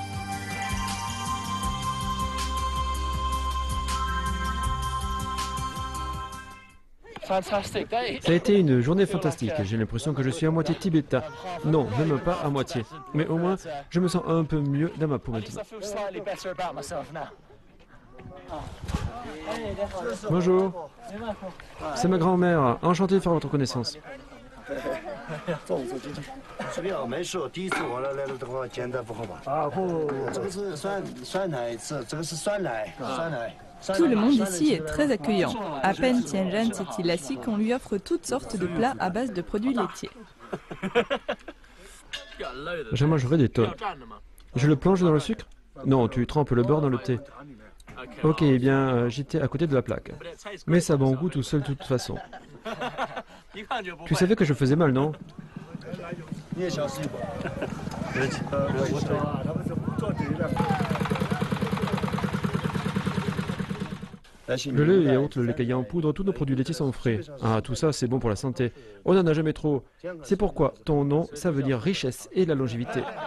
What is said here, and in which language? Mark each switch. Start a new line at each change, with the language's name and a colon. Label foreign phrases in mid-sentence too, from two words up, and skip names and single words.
English: Fantastic day.
French: Ça a été une journée fantastique. J'ai l'impression que je suis à moitié tibétain. Non, même pas à moitié. Mais au moins, je me sens un peu mieux dans ma peau
English: At least
French: maintenant.
English: I feel slightly better about myself now.
French: Bonjour. C'est ma grand-mère. Enchanté de faire votre connaissance.
Chinese: 这边没事，第一次我来了的话，简单不好吧？啊，不，这个是酸奶，这个是酸奶，酸奶。
French: Tout le monde ici est très accueillant. À peine Tianran s'est-il assis qu'on lui offre toutes sortes de plats à base de produits laitiers. J'en mangerai des tonnes. Je le plonge dans le sucre? Non, tu trempes le beurre dans le thé. Ok, eh bien, j'étais à côté de la plaque. Mais ça a bon goût tout seul de toute façon. Tu savais que je faisais mal, non?
Chinese: 你也小心吧。
French: Le lait, les yaourts, le lait caillé en poudre, tous nos produits laitiers sont frais. Ah, tout ça, c'est bon pour la santé. On n'en a jamais trop. C'est pourquoi ton nom, ça veut dire richesse et la longévité.